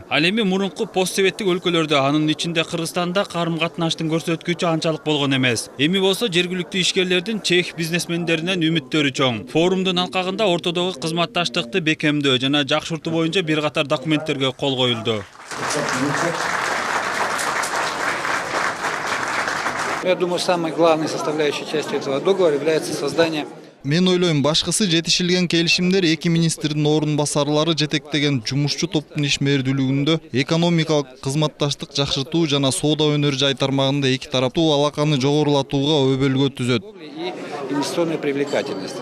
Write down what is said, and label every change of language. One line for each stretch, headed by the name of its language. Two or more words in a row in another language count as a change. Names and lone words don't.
Kyrgyz: Ал эми мурунку постсоветтик өлкөлөрдө, анын ичинде Кыргызстанда карым-катнаштын көрсөткүчү анчалык болгон эмес. Эми болсо жергиликтүү ишкерлердин чех бизнесмендеринен үмүттөрү чоң. Форумдун алкагында ортодогу кызматташтыкты бекемдөө жана жакшыртуу боюнча бир катар документтерге кол коюлду.
Russian: Я думаю, самой главной составляющей частью этого договора является создание.
Kyrgyz: Мен ойлойм, башкысы жетишилген келишимдер эки министрдин орун басарлары жетектеген жумушчу топтун ишмердүүлүгүндө экономикалык кызматташтык жакшыртуу жана соода өнөр жай тармагында эки тараптуу алаканы жогорулатууга өбөлгө түзөт.
Russian: Инвестиционной привлекательности.